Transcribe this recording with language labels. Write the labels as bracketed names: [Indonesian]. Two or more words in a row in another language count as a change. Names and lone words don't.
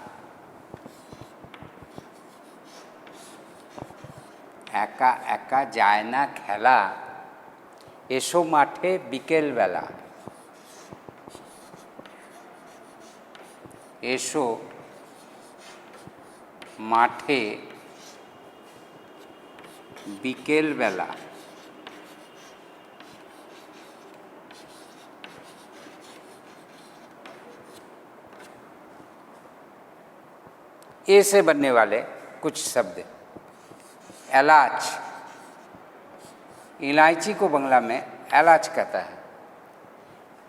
[Bangla] একা একা যায় না খেলা, এসো মাঠে বিকেল বেলা, এসো মাঠে বিকেল বেলা। [Hindi] ए से बनने वाले कुछ शब्द, एलाच, इलायची को बंगला में एलाच कहता है।